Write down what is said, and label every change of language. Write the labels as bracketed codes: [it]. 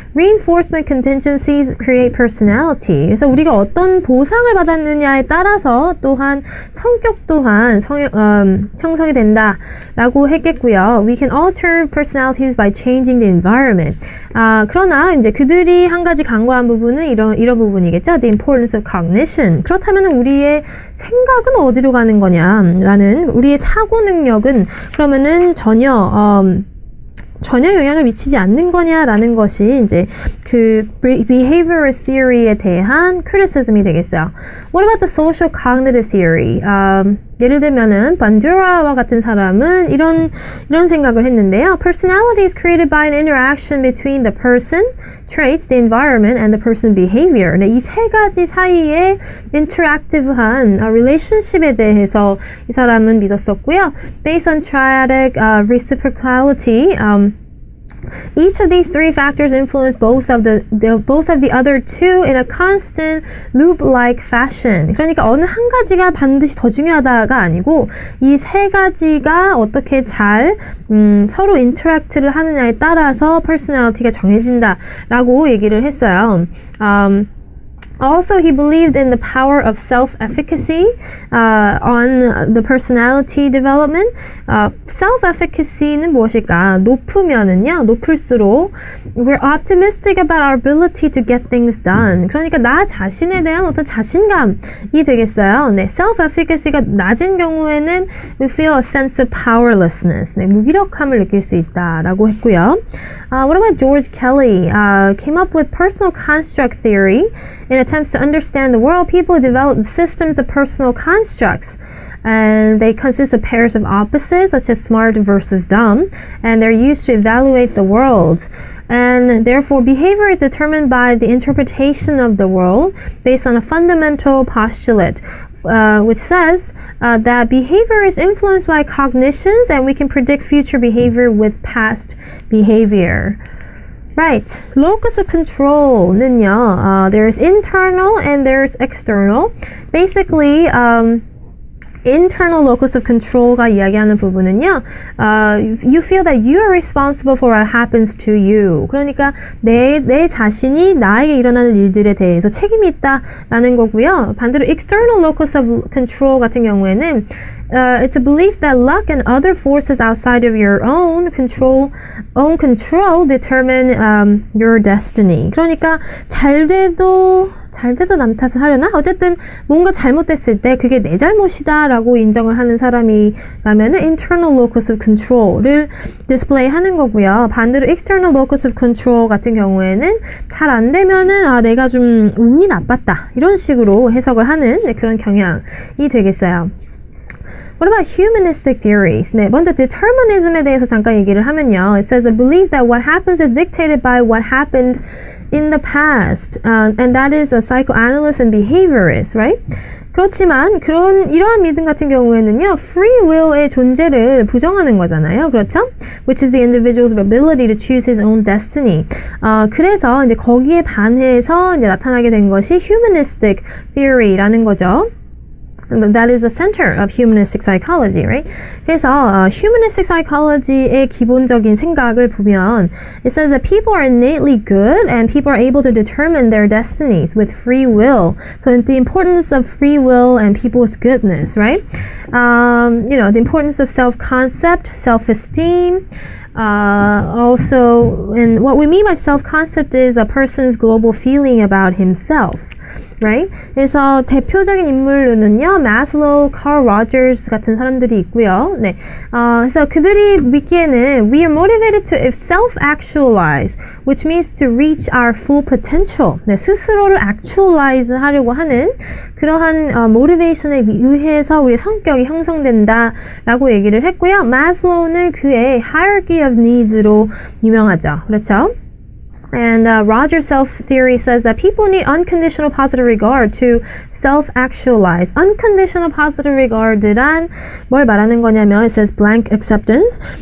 [en] Reinforcement contingencies create personality. [ko] 그래서 우리가 어떤 보상을 받았느냐에 따라서 또한 성격 또한 형성이 된다라고 했겠고요. [en] We can alter personalities by changing the environment. [ko] 그러나 이제 그들이 한 가지 강조한 부분은 이런 부분이겠죠. [en] The importance of cognition. [ko] 그렇다면 우리의 생각은 어디로 가는 거냐라는, 우리의 사고 능력은 그러면은 전혀 전혀 영향을 미치지 않는 거냐라는 것이 이제 그 behaviorist theory에 대한 criticism이 되겠어요. [en] What about the social cognitive theory? [ko] 예를 들면은 반두라와 같은 사람은 이런 생각을 했는데요. [en] Personality is created by an interaction between the person, traits, the environment, and the person behavior. [ko] 네, 이 세 가지 사이에 interactive한 relationship에 대해서 이 사람은 믿었었고요. [en] Based on triadic reciprocality, each of these three factors influence both of the other two in a constant loop-like fashion. [ko] 그러니까 어느 한 가지가 반드시 더 중요하다가 아니고 이 세 가지가 어떻게 잘 서로 인터랙트를 하느냐에 따라서 personality가 정해진다라고 얘기를 했어요. [en] Also, he believed in the power of self-efficacy on the personality development. [ko] Self-efficacy는 무엇일까? 높을수록 [en] we're optimistic about our ability to get things done. [ko] 그러니까 나 자신에 대한 어떤 자신감이 되겠어요. 네, self-efficacy가 낮은 경우에는 [en] we feel a sense of powerlessness. [ko] 네, 무기력함을 느낄 수 있다라고 했고요. [en] What about George Kelly? Came up with personal construct theory. In attempts to understand the world, people develop systems of personal constructs. And they consist of pairs of opposites, such as smart versus dumb. And they're used to evaluate the world. And therefore, behavior is determined by the interpretation of the world based on a fundamental postulate. Which says that behavior is influenced by cognitions and we can predict future behavior with past behavior. Right. Locus of control는요, there's internal and there's external. Basically, internal locus of control가 [ko] 이야기하는 부분은요, [en] you feel that you are responsible for what happens to you. [ko] 그러니까 내 자신이 나에게 일어나는 일들에 대해서 책임이 있다라는 거고요. 반대로 external locus of control 같은 경우에는 [en] it's a belief that luck and other forces outside of your own control determine your destiny. [ko] 그러니까 잘 돼도 남 탓을 하려나? 어쨌든 뭔가 잘못됐을 때 그게 내 잘못이다라고 인정을 하는 사람이라면은 internal locus of control을 디스플레이 하는 거고요. 반대로 external locus of control 같은 경우에는 잘 안 되면은 내가 좀 운이 나빴다 이런 식으로 해석을 하는 그런 경향이 되겠어요. [en] What about humanistic theories? [ko] 네, 먼저 determinism에 대해서 잠깐 얘기를 하면요. [en] It says a belief that what happens is dictated by what happened in the past, and that is a psychoanalyst and behaviorist, right? [ko] 그렇지만 이러한 믿음 같은 경우에는요, free will의 존재를 부정하는 거잖아요, 그렇죠? [en] Which is the individual's ability to choose his own destiny. [ko] 그래서 이제 거기에 반해서 이제 나타나게 된 것이 humanistic theory라는 거죠. [en] That is the center of humanistic psychology, right? [ko] 그래서 humanistic psychology의 기본적인 생각을 보면 [en] it says that people are innately good and people are able to determine their destinies with free will. So the importance of free will and people's goodness, right? The importance of self-concept, self-esteem. Also, and what we mean by self-concept is a person's global feeling about himself. Right? [ko] 그래서 대표적인 인물로는요, 마슬로우, 칼 로저스 같은 사람들이 있고요. 네, 그래서 그들이 믿기에는 [en] we are motivated to self-actualize, which means to reach our full potential. [ko] 네, 스스로를 actualize 하려고 하는 그러한 motivation에 의해서 우리의 성격이 형성된다라고 얘기를 했고요. 마슬로우는 그의 hierarchy of needs로 유명하죠. 그렇죠? [en] And Rogers' self-theory says that people need unconditional positive regard to self-actualize. Unconditional positive regard란 [ko] 뭘 말하는 거냐면 [en] it says blanket acceptance.